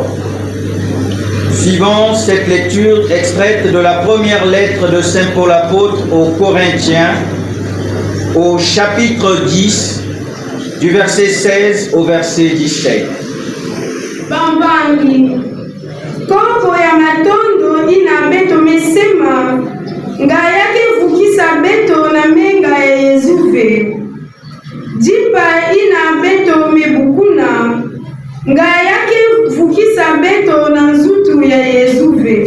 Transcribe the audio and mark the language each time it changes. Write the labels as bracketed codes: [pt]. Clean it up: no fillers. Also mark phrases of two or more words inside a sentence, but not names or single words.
[fr] Suivons cette lecture extraite de la première lettre de Saint Paul apôtre aux Corinthiens, au chapitre 10, du verset 16 au verset 17. [ktu] Bambangi, koko ya matondo ina beto mesema, nga yake vukisa beto na menga ya Yezuve. Jipa ina beto mebukuna, nga yake vukisa beto na nzutu ya Yezuve.